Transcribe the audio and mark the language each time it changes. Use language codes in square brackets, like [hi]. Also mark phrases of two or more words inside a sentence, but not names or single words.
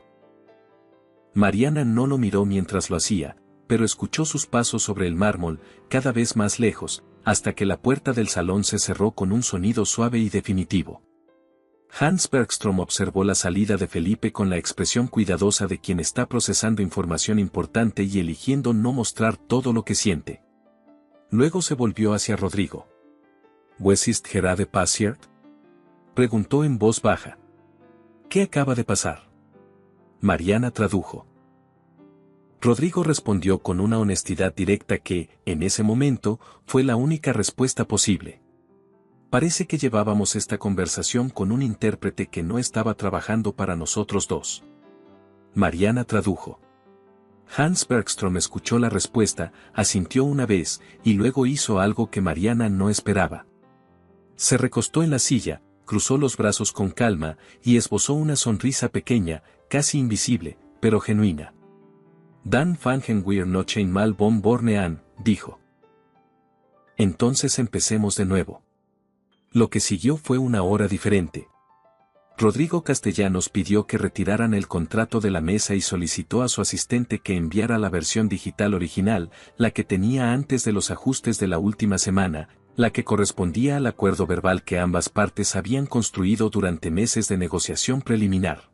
[es] Mariana no lo miró mientras lo hacía, pero escuchó sus pasos sobre el mármol, cada vez más lejos, hasta que la puerta del salón se cerró con un sonido suave y definitivo. Hans Bergstrom observó la salida de Felipe con la expresión cuidadosa de quien está procesando información importante y eligiendo no mostrar todo lo que siente. Luego se volvió hacia Rodrigo. [de] ¿Was ist gerade passiert?, [es] preguntó en voz baja. ¿Qué acaba de pasar? Mariana tradujo. Rodrigo respondió con una honestidad directa que, en ese momento, fue la única respuesta posible. Parece que llevábamos esta conversación con un intérprete que no estaba trabajando para nosotros dos. Mariana tradujo. Hans Bergstrom escuchó la respuesta, asintió una vez, y luego hizo algo que Mariana no esperaba. Se recostó en la silla, cruzó los brazos con calma, y esbozó una sonrisa pequeña, casi invisible, pero genuina. [de] Dan fangen wir noch einmal von vorne an, [es] dijo. Entonces empecemos de nuevo. Lo que siguió fue una hora diferente. Rodrigo Castellanos pidió que retiraran el contrato de la mesa y solicitó a su asistente que enviara la versión digital original, la que tenía antes de los ajustes de la última semana, la que correspondía al acuerdo verbal que ambas partes habían construido durante meses de negociación preliminar.